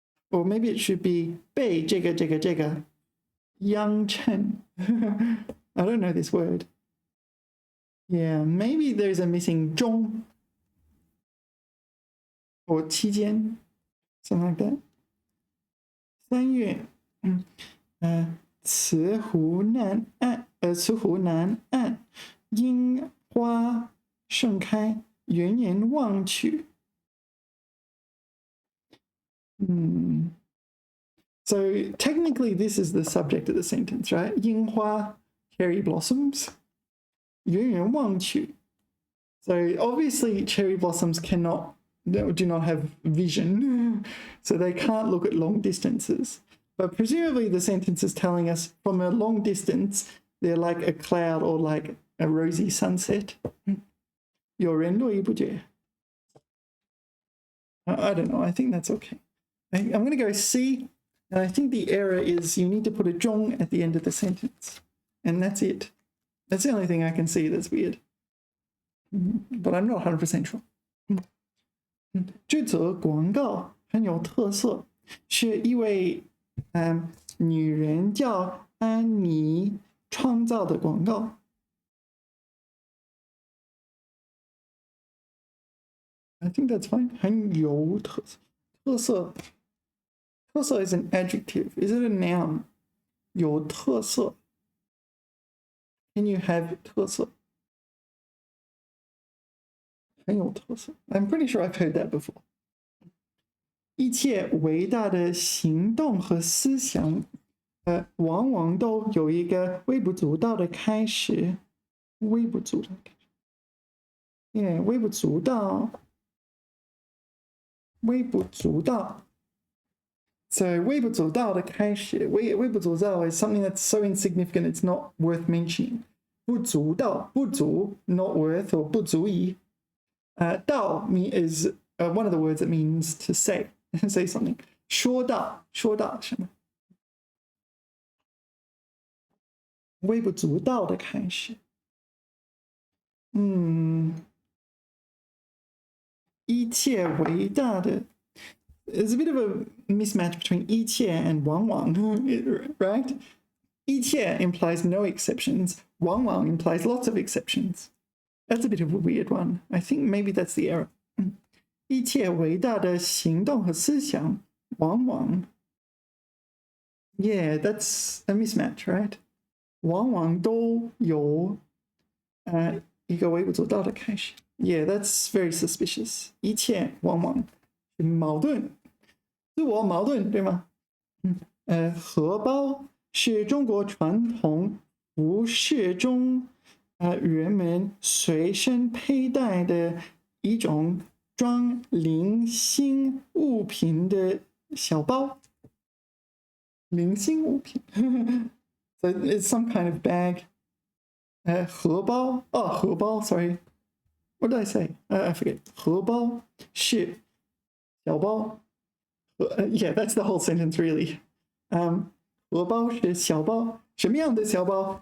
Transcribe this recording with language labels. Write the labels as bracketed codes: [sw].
[en] Or maybe it should be [zh] 被这个映衬。 [en] I don't know this word. Yeah, maybe there's a missing 中 or 期间 something like that. [zh] 三月，慈湖南岸，樱花盛开，远远望去。 [en] So technically this is the subject of the sentence, right? 樱花 cherry blossoms. [zh] 远远望去. [en] So obviously cherry blossoms do not have vision, so they can't look at long distances. But presumably the sentence is telling us from a long distance, they're like a cloud or like a rosy sunset. [zh] 有人络绎不绝. [en] I don't know, I think that's okay. I'm going to go C. And I think the error is you need to put a 中 at the end of the sentence. And that's it. That's the only thing I can see that's weird. But I'm not 100% sure. [zh] 这则广告很有特色，是一位女人叫安妮创造的广告。 [en] I think that's fine. [zh] 很有特色。特色。 [en] 特色 is an adjective. Is it a noun? [zh] 有特色。 [en] Can you have 特色？ [zh] 很有特色。 [en] I'm pretty sure I've heard that before. [zh] 一切伟大的行动和思想，往往都有一个微不足道的开始。微不足道的开始。Yeah, 微不足道。微不足道。 [en] So [zh] 微不足道的开始，微不足道 [en] is something that's so insignificant it's not worth mentioning. [zh] 不足道，不足 [en] not worth or [zh] 不足以。 [en] 道 is one of the words that means to say say something. [zh] 说到什么？微不足道的开始。一切伟大的。 [en] There's a bit of a mismatch between 一切 and 往往, right? 一切 implies no exceptions. 往往 implies lots of exceptions. That's a bit of a weird one. I think maybe that's the error. [zh] 一切伟大的行动和思想往往 [en] Yeah, that's a mismatch, right? [zh] 往往都有一个微不足道的开始。 [en] Yeah, that's very suspicious. [zh] 一切往往矛盾，自我矛盾，对吗？荷包是中国传统服饰中，人们随身佩戴的一种装零星物品的小包。零星物品， [en] so it's some kind of bag. [zh] 荷包，荷包 [en] ，sorry. What did I say? I forget. [zh] 荷包是。小包， [en] yeah, that's the whole sentence really. [zh] 荷包是小包，什么样的小包？